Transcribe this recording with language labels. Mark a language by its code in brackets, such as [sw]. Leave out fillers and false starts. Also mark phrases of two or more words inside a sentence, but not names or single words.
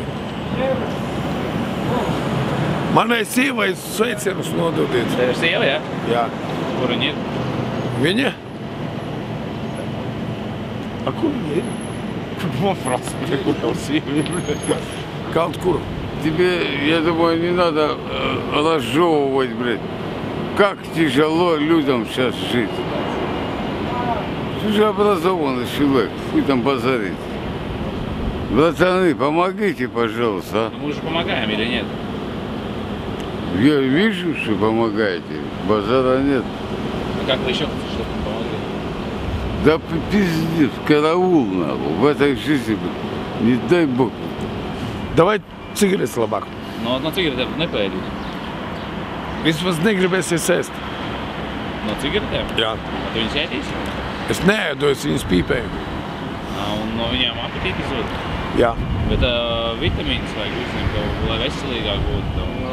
[lv] Manai sievai sveicienus nododiet. Tev ir sieva, jā? Jā. Kur viņa ir? Viņa? A kur viņa ir? Kaut kur. [ru] Тебе, я думаю, не надо разжевывать, блядь. Как тяжело людям сейчас жить. Ты же образованный человек, хуй там базарить. Братаны, помогите, пожалуйста. Мы же помогаем или нет? Я вижу, что помогаете. Базара нет. А как вы еще хотите, чтобы мы помогли? Да пиздец, караул нахуй. В этой жизни, не дай бог. [lv] Davai cigaretes labāk. No cigaretēm nepēdīt. Vismaz negribēsies ēst. No cigaretēm? Jā. Tu viņus ēdīsi? Es neēdu, es viņus pīpēju. Un no viņām apetīti zūd? Jā. Bet vitamīnas vajag visiem, lai veselīgāk būtu.